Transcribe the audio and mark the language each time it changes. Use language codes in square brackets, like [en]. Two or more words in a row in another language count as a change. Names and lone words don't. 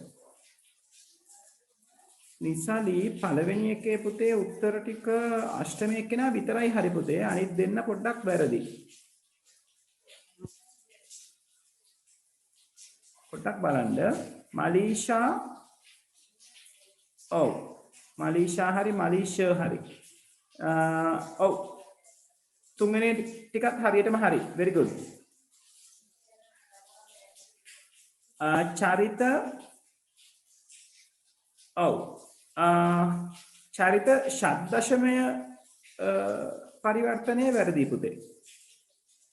[si] නිසාලි පළවෙනි එකේ පුතේ උත්තර ටික අෂ්ටමය එක්කෙනා විතරයි හරි පුතේ අනිත් දෙන්න පොඩ්ඩක් වැරදි පොඩ්ඩක් බලන්න මලීෂා ඔව් මලීෂා හරි මලීෂ හරි ඔව් තුන්වෙනි ටිකත් හරියටම හරි [en] very good [si] චරිත ඔව් චරිත ෂඩ්දශමය පරිවර්තනයේ වැරදි පුතේ